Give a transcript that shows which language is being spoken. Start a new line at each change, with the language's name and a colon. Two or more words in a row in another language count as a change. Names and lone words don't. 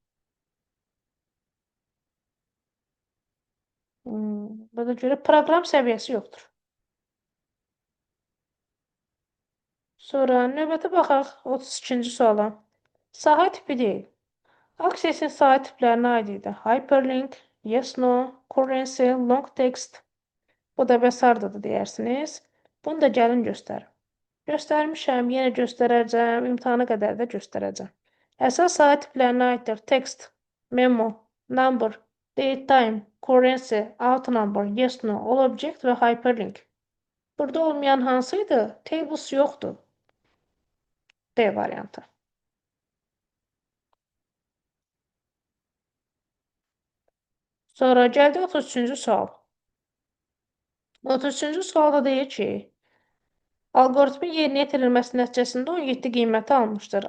Azerbaijani: Buna görə proqram səviyyəsi yoxdur. Sonra növbəti baxaq 32-ci suala. Sahə tipi deyil. Aksessin sahə tiplərinə aid idi.
English: Hyperlink, yes, no, currency, long text.
Azerbaijani: Bu da bəs hardadır deyərsiniz. Bunu da gəlin göstərim. Göstərmişəm, yenə göstərəcəm, imtahana qədər də göstərəcəm. Əsas sahə tiplərinə aiddir.
English: Text, memo, number, date time, currency, out number, yes, no, all object və hyperlink.
Azerbaijani: Burada olmayan hansıydı? Tables yoxdur. D variantı. Sonra gəldi 33-cü sual. 33-cü sualda deyir ki, alqoritmin yerinə yetirilməsi nəticəsində 17 qiyməti almışdır.